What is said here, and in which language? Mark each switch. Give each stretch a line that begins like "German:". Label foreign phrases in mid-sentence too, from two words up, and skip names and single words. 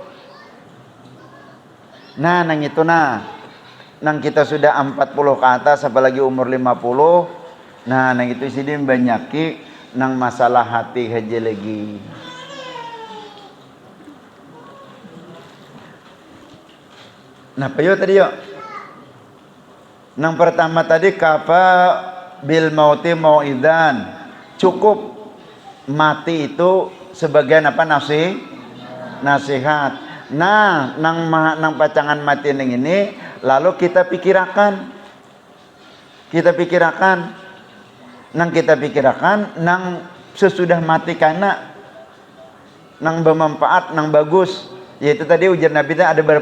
Banjar: Nah nang itu nah nang kita sudah 40 ke atas apalagi umur 50 nah nang itu sini banyaki nang masalah hati aja lagi. Nah payo tadi yo nang pertama tadi
Arabic: كفى بالموت واعظا,
Banjar: cukup mati itu sebagai apa nasihat. Nah nang pacangan mati nang ini lalu kita pikirkan nang sesudah mati karena nang bermanfaat nang bagus, yaitu tadi ujar Nabi ada berapa?